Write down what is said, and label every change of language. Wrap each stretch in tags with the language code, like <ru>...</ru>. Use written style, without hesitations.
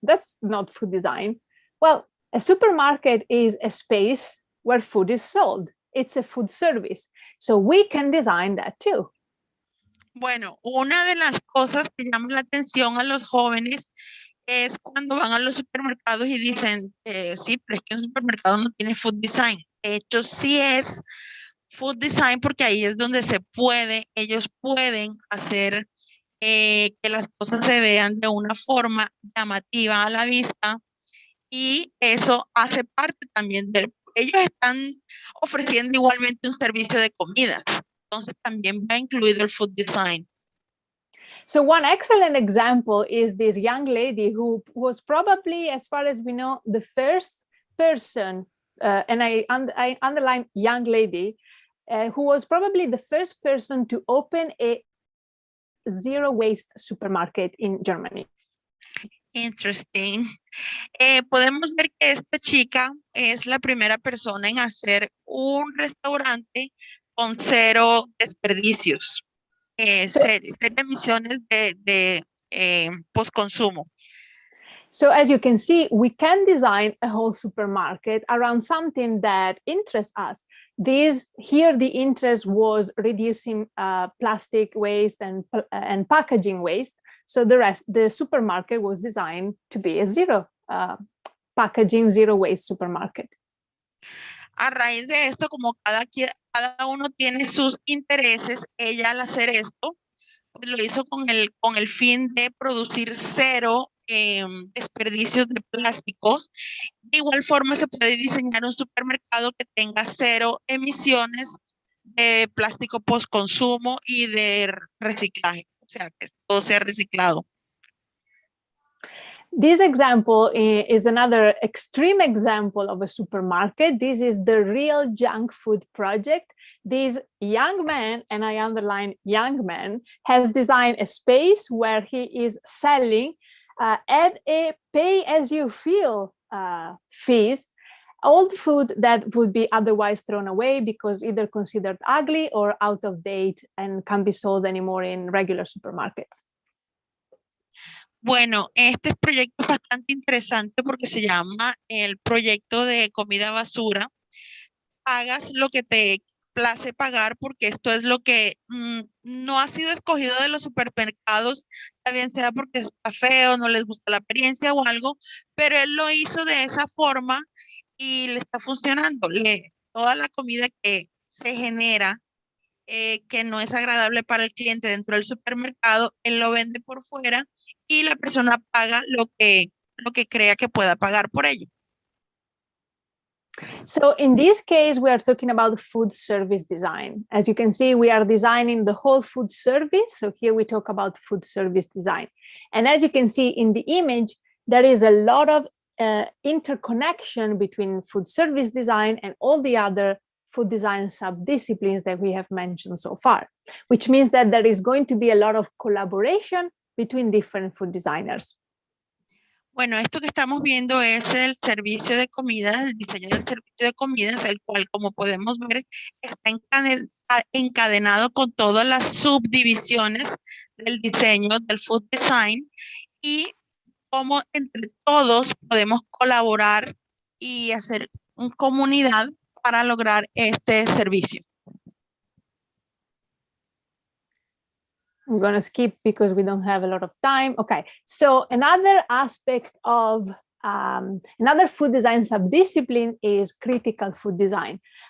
<en>That's not food design. Well, a supermarket is a space where food is sold. It's a food service. So we can design that too.</en> <es>Bueno, una de las cosas que llama la atención a los jóvenes es cuando van a los supermercados y dicen, sí, pero es que un supermercado no tiene food design. De hecho, sí es food design porque ahí es donde ellos pueden hacer que las cosas se vean de una forma llamativa a la vista, y eso hace parte también ellos están ofreciendo igualmente un servicio de comidas. Entonces también va incluido el food design.</es> <en>So one excellent example is this young lady who was probably, as far as we know, the first person, and I underline young lady, who was probably the first person to open a zero waste supermarket in Germany. Interesting.</en> <es>Podemos ver que esta chica es la primera persona en hacer un restaurante con cero desperdicios, cero emisiones de postconsumo.</es> <en>So as you can see, we can design a whole supermarket around something that interests us. Here the interest was reducing plastic waste and packaging waste. So the supermarket was designed to be a zero packaging, zero waste supermarket.</en> <es>A raíz de esto, como cada uno tiene sus intereses, ella al hacer esto, pues lo hizo con el fin de producir cero desperdicios de plásticos. De igual forma se puede diseñar un supermercado que tenga cero emisiones de plástico postconsumo y de reciclaje, o sea, que todo sea reciclado.</es> <en>This example is another extreme example of a supermarket. This is the Real Junk Food Project. This young man, and I underline young man, has designed a space where he is selling at a pay-as-you-feel fees, old food that would be otherwise thrown away because either considered ugly or out of date and can't be sold anymore in regular supermarkets.</en> <es>Bueno, este proyecto es bastante interesante porque se llama el proyecto de comida basura. Hagas lo que te place pagar porque esto es lo que no ha sido escogido de los supermercados, bien sea porque está feo, no les gusta la apariencia o algo, pero él lo hizo de esa forma y le está funcionando. Toda la comida que se genera que no es agradable para el cliente dentro del supermercado, él lo vende por fuera y la persona paga lo que crea que pueda pagar por ello.</es> <en>So in this case, we are talking about food service design. As you can see, we are designing the whole food service. So here we talk about food service design. And as you can see in the image, there is a lot of interconnection between food service design and all the other food design sub-disciplines that we have mentioned so far, which means that there is going to be a lot of collaboration between different food designers.</en> <es>Bueno, esto que estamos viendo es el servicio de comidas, el diseño del servicio de comidas, el cual, como podemos ver, está encadenado con todas las subdivisiones del diseño del food design y cómo entre todos podemos colaborar y hacer una comunidad para lograr este servicio.</es> <en>I'm going to skip because we don't have a lot of time. Okay, so another aspect of another food design subdiscipline is critical food design.</en>